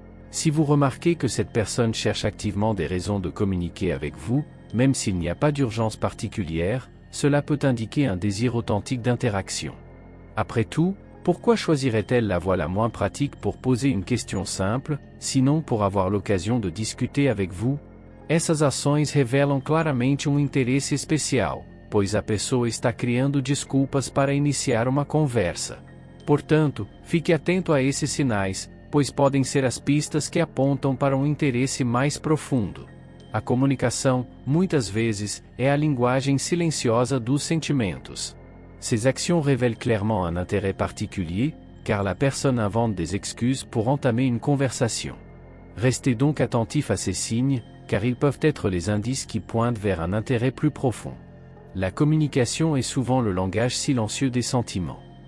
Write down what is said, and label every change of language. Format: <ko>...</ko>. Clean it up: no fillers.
<fr>Si vous remarquez que cette personne cherche activement des raisons de communiquer avec vous, même s'il n'y a pas d'urgence particulière, cela peut indiquer un désir authentique d'interaction. Après tout, pourquoi choisirait-elle la voie la moins pratique pour poser une question simple, sinon pour avoir l'occasion de discuter avec vous?</fr> <pt>Essas ações revelam claramente interesse especial, pois a pessoa está criando desculpas para iniciar uma conversa. Portanto, fique atento a esses sinais, pois podem ser as pistas que apontam para interesse mais profundo. A comunicação, muitas vezes, é a linguagem silenciosa dos sentimentos.</pt> <fr>Ces actions révèlent clairement un intérêt particulier, car la personne invente des excuses pour entamer une conversation. Restez donc attentif à ces signes, car ils peuvent être les indices qui pointent vers un intérêt plus profond. La communication est souvent le langage silencieux des sentiments.</fr>